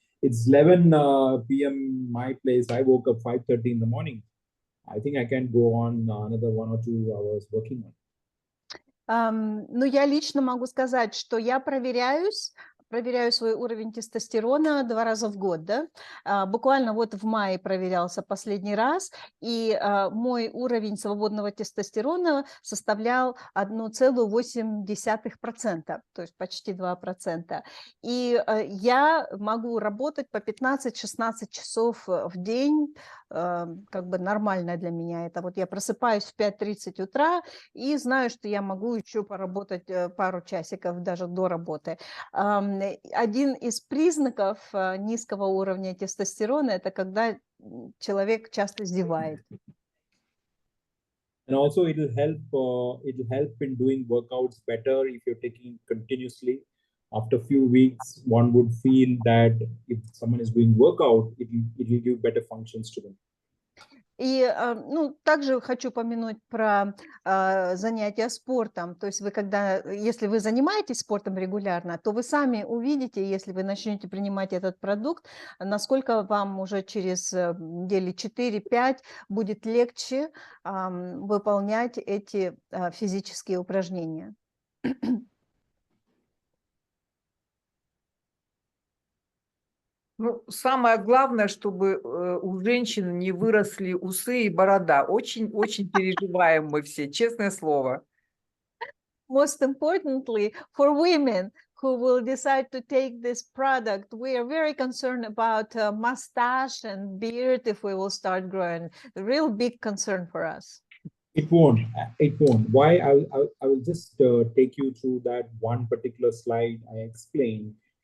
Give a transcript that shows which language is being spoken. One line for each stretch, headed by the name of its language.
English: It's 11 p.m. my place. I woke up 5:30 in the morning. I think I can go on another 1 or 2 hours working on it.
Russian: Ну, я лично могу сказать, что я проверяю свой уровень тестостерона 2 раза в год, да. Буквально вот в мае проверялся последний раз, и мой уровень свободного тестостерона составлял 1,8%, то есть почти 2%. И я могу работать по 15-16 часов в день, как бы нормально для меня. Это вот я просыпаюсь в 5:30 утра и знаю, что я могу еще поработать пару часиков даже до работы. Один из признаков низкого уровня тестостерона – это когда человек часто зевает.
English: And also it'll help in doing workouts better if you're taking it continuously. After a few weeks, one would feel that if someone is doing workout, it will give better functions to them.
Russian: И, ну, также хочу упомянуть про занятия спортом. То есть вы если вы занимаетесь спортом регулярно, то вы сами увидите, если вы начнете принимать этот продукт, насколько вам уже через недели 4-5 будет легче выполнять эти физические упражнения. Ну, самое главное, чтобы у женщин не выросли усы и борода. Очень-очень переживаем мы все, честное слово.
English: Most importantly, for women who will decide to take this product, we are very concerned about mustache and beard if we will start growing. A real big concern for us. It won't. Why? I will just take you through that one particular slide I explained.